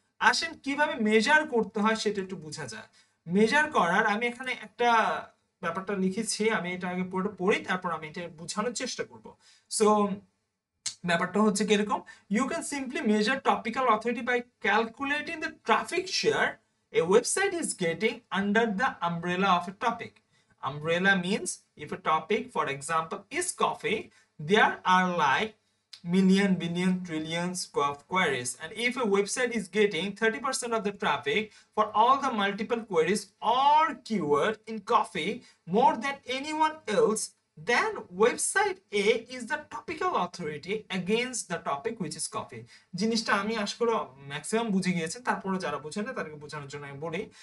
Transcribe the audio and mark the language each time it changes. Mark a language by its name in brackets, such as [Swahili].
[Bangla] আসেন কিভাবে মেজার করতে হয় সেটা একটু বোঝা যায়। মেজার করার আমি এখানে একটা ব্যাপারটা লিখেছি, আমি এটা আগে পুরোটা পড়ি তারপর আমি এটা বোঝানোর চেষ্টা করব। [English] so [Bangla] ব্যাপারটা হচ্ছে কিরকম, [English] You can simply measure topical authority by calculating the traffic share a website is getting under the umbrella of a topic. Umbrella means if a topic, for example, is coffee, there are like million, billion, trillions of queries. And if a website is getting 30% of the traffic for all the multiple queries or keyword in coffee more than anyone else, then website A is the topical authority against the topic which is coffee. [Bangla] জিনিসটা আমি আশা করি maximum বুঝে গিয়েছেন, তারপরে যারা বুঝেন না তাদেরকে বোঝানোর জন্য আমি বলি।